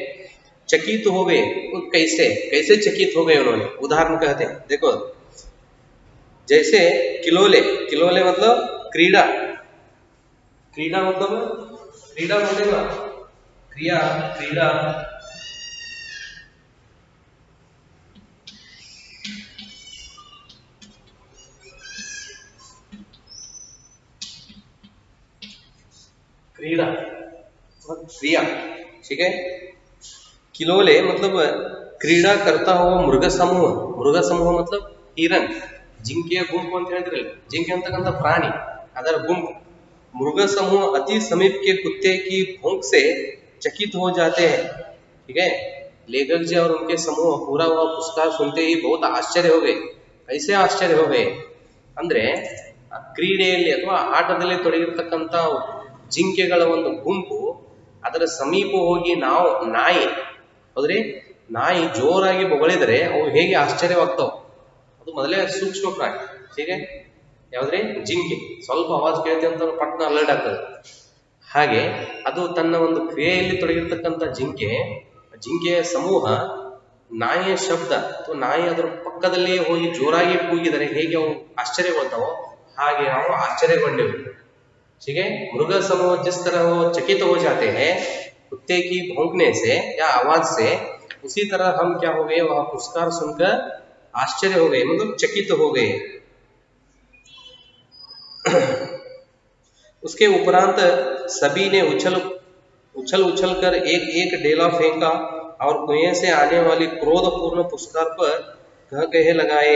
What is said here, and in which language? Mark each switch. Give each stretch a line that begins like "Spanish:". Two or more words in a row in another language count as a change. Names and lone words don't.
Hindi: चकित हो गए, कैसे कैसे चकित हो गए उन्होंने, उदाहरण कहते हैं, देखो, जैसे किलोले, किलोले मतलब क्रीड़ा, क्रीड़ा मतलब क्रीड़ा बोलते ना, क्रिया, क्रीड़ा, क्रीड़ा क्रिया, ठीक है। किलोले मतलब क्रीड़ा करता हुआ मृग समूह, मृग समूह मतलब हिरन,
Kannada: ಜಿಂಕೆಯ ಗುಂಪು ಅಂತ ಹೇಳಿದ್ರಲ್ಲ, ಜಿಂಕೆ ಅಂತಕ್ಕಂಥ ಪ್ರಾಣಿ, ಅದರ ಗುಂಪು,
Hindi: मृग समूह अति समीप के कुत्ते की भौंक से चकित हो जाते हैं, ठीक है। लेखक जी और उनके समूह पूरा वह पुरस्कार सुनते ही बहुत आश्चर्य हो गए। कैसे आश्चर्य हो गए
Kannada: ಅಂದ್ರೆ ಕ್ರೀಡೆಯಲ್ಲಿ ಅಥವಾ ಆಟದಲ್ಲಿ ತೊಡಗಿರತಕ್ಕಂತ ಜಿಂಕೆಗಳ ಒಂದು ಗುಂಪು ಅದರ ಸಮೀಪ ಹೋಗಿ ನಾವು ನಾಯಿ, ಹೌದ್ರಿ, ನಾಯಿ ಜೋರಾಗಿ ಬೊಗಳಿದರೆ ಅವು ಹೇಗೆ ಆಶ್ಚರ್ಯವಾಗ್ತಾವ, ಅದು ಮೊದಲೇ ಸೂಕ್ಷ್ಮ ಪ್ರಾಣಿ, ಹೀಗೆ ಯಾವ್ದ್ರಿ, ಜಿಂಕೆ, ಸ್ವಲ್ಪ ಆವಾಜ್ ಕೇಳ್ತಿ ಅಂತ ಪಟ್ನ ಅಲರ್ಟ್ ಆಗ್ತದೆ. ಹಾಗೆ ಅದು ತನ್ನ ಒಂದು ಕ್ರಿಯೆಯಲ್ಲಿ ತೊಡಗಿರ್ತಕ್ಕಂಥ ಜಿಂಕೆಯ ಸಮೂಹ ನಾಯಿಯ ಶಬ್ದ ಅಥವಾ ನಾಯಿ ಅದರ ಪಕ್ಕದಲ್ಲಿಯೇ ಹೋಗಿ ಜೋರಾಗಿ ಕೂಗಿದರೆ ಹೇಗೆ ಅವು ಆಶ್ಚರ್ಯಗೊಳ್ತಾವೋ ಹಾಗೆ ನಾವು ಆಶ್ಚರ್ಯಗೊಂಡೆವು,
Hindi: ठीक है। मृग समूह जिस तरह वो चकित हो जाते हैं कुत्ते की भौंकने से या आवाज से, उसी तरह हम क्या हो गए, वह पुरस्कार सुनकर आश्चर्य हो गए, मतलब चकित हो गए। उसके उपरांत सभी ने उछल उछल कर एक एक डेला फेंका और कुएं से आने वाली क्रोधपूर्ण पुरस्कार पर कह कहे लगाए।